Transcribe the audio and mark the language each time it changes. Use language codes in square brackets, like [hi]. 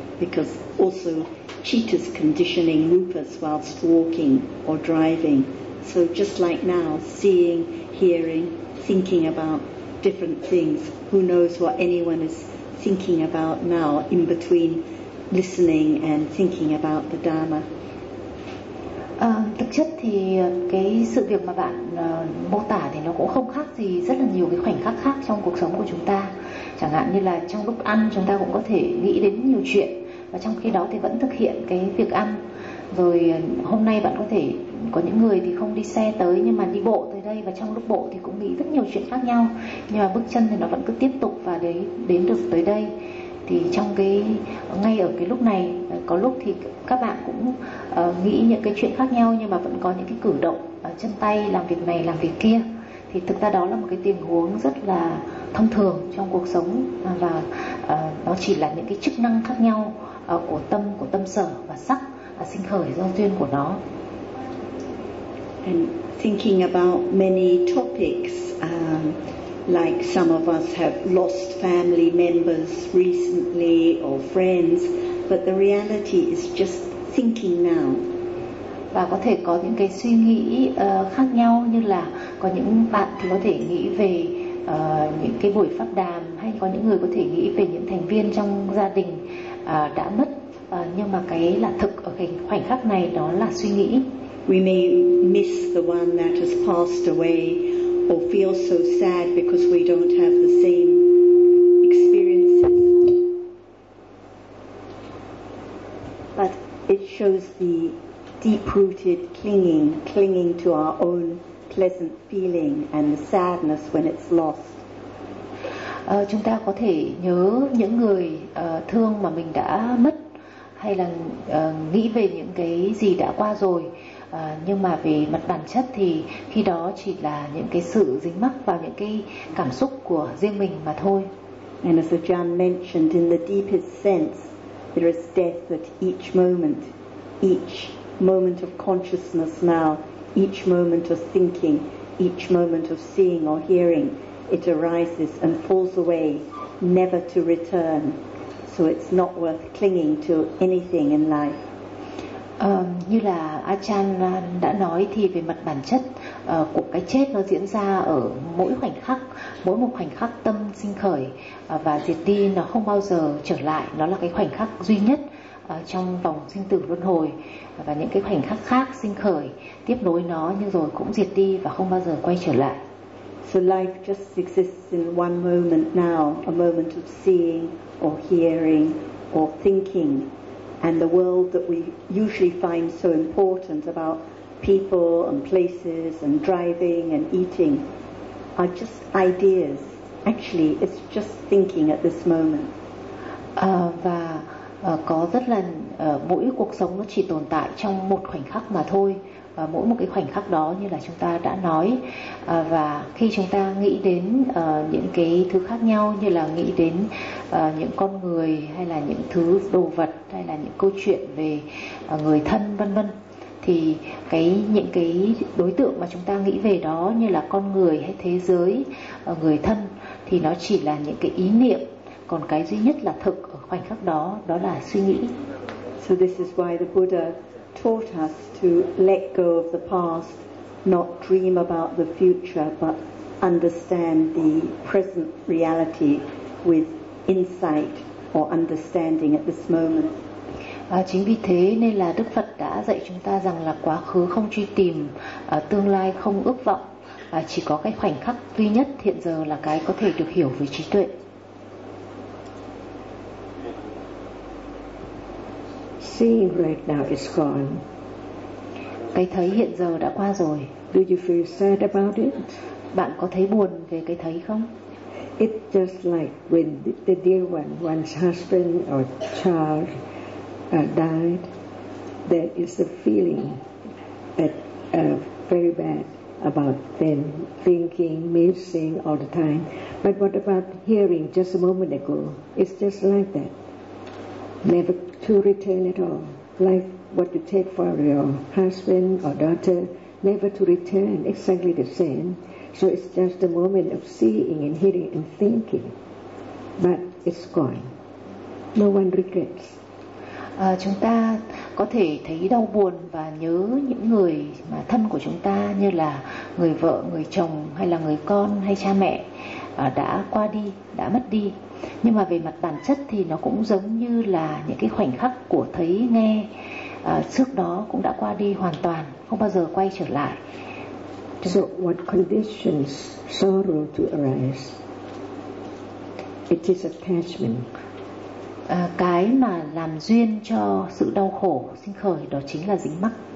[en] because also cheetahs conditioning rupas whilst walking or driving. So just like now, seeing, hearing, thinking about different things, who knows what anyone is thinking about now in between listening and thinking about the Dharma. [vi] Thực chất thì cái sự việc mà bạn mô tả thì nó cũng không khác gì rất là nhiều cái khoảnh khắc khác trong cuộc sống của chúng ta. Chẳng hạn như là trong lúc ăn chúng ta cũng có thể nghĩ đến nhiều chuyện, và trong khi đó thì vẫn thực hiện cái việc ăn. Rồi hôm nay bạn có thể có những người thì không đi xe tới nhưng mà đi bộ tới đây, và trong lúc bộ thì cũng nghĩ rất nhiều chuyện khác nhau, nhưng mà bước chân thì nó vẫn cứ tiếp tục và đến được tới đây. Thì trong cái ngay ở cái lúc này, có lúc thì các bạn cũng nghĩ những cái chuyện khác nhau nhưng mà vẫn có những cái cử động chân tay làm việc này làm việc kia. Thì thực ra đó là một cái tình huống rất là thông thường trong cuộc sống, và nó chỉ là những cái chức năng khác nhau của tâm sở và sắc sinh khởi do duyên của nó. [en] And thinking about many topics, like some of us have lost family members recently or friends, but the reality is just thinking now. [vi] Và có thể có những cái suy nghĩ khác nhau, như là có những bạn thì có thể nghĩ về những cái buổi pháp đàm, hay có những người có thể nghĩ về những thành viên trong gia đình đã mất, nhưng mà cái là thực ở cái khoảnh khắc này đó là suy nghĩ. [en] We may miss the one that has passed away or feel so sad because we don't have the same experiences. But it shows the deep-rooted clinging to our own pleasant feeling and the sadness when it's lost. [vi] Chúng ta có thể nhớ những người thương mà mình đã mất, hay là nghĩ về những cái gì đã qua rồi. Nhưng mà về mặt bản chất thì khi đó chỉ là những cái sự dính mắc vào những cái cảm xúc của riêng mình mà thôi. [en] And as Ajahn mentioned, in the deepest sense, there is death at each moment of consciousness now, each moment of thinking, each moment of seeing or hearing, it arises and falls away, never to return. So it's not worth clinging to anything in life. [vi] Như là Achan đã nói thì về mặt bản chất của cái chết, nó diễn ra ở mỗi khoảnh khắc, mỗi một khoảnh khắc tâm sinh khởi và diệt đi, nó không bao giờ trở lại, nó là cái khoảnh khắc duy nhất trong vòng sinh tử luân hồi, và những cái khoảnh khắc khác sinh khởi tiếp nối nó nhưng rồi cũng diệt đi và không bao giờ quay trở lại. [en] So life just exists in one moment now, a moment of seeing or hearing or thinking. And the world that we usually find so important about people and places and driving and eating are just ideas. Actually, it's just thinking at this moment. [vi] Và có rất là mỗi cuộc sống nó chỉ tồn tại trong một khoảnh khắc mà thôi. Và mỗi một cái khoảnh khắc đó, như là chúng ta đã nói, và khi chúng ta nghĩ đến những cái thứ khác nhau, như là nghĩ đến những con người, hay là những thứ đồ vật, hay là những câu chuyện về người thân vân vân, thì cái những cái đối tượng mà chúng ta nghĩ về đó, như là con người hay thế giới, người thân, thì nó chỉ là những cái ý niệm. Còn cái duy nhất là thực ở khoảnh khắc đó, đó là suy nghĩ. [en] So this is why the Buddha taught us to let go of the past, not dream about the future, but understand the present reality with insight or understanding at this moment. [vi] Chính vì thế nên là Đức Phật đã dạy chúng ta rằng là quá khứ không truy tìm, tương lai không ước vọng, chỉ có cái khoảnh khắc duy nhất hiện giờ là cái có thể được hiểu với trí tuệ. [en] Seeing right now is gone. [vi] Cái thấy hiện giờ đã qua rồi. [en] Do you feel sad about it? [vi] Bạn có thấy buồn về cái thấy không? [en] It's just like when the dear one, one's husband or child died, there is a feeling that very bad about them, thinking, missing all the time. But what about hearing just a moment ago? It's just like that. Never to return at all, like what you take for your husband or daughter, never to return, exactly the same. So it's just the moment of seeing and hearing and thinking, but it's gone. No one regrets. [vi] chúng ta có thể thấy đau buồn và nhớ những người mà thân của chúng ta, như là người vợ, người chồng, hay là người con, hay cha mẹ đã qua đi, đã mất đi. Nhưng mà về mặt bản chất thì nó cũng giống như là những cái khoảnh khắc của thấy, nghe trước đó cũng đã qua đi hoàn toàn, không bao giờ quay trở lại. [en] So what conditions sorrow to arise? It is attachment. [vi] Cái mà làm duyên cho sự đau khổ sinh khởi đó chính là dính mắc.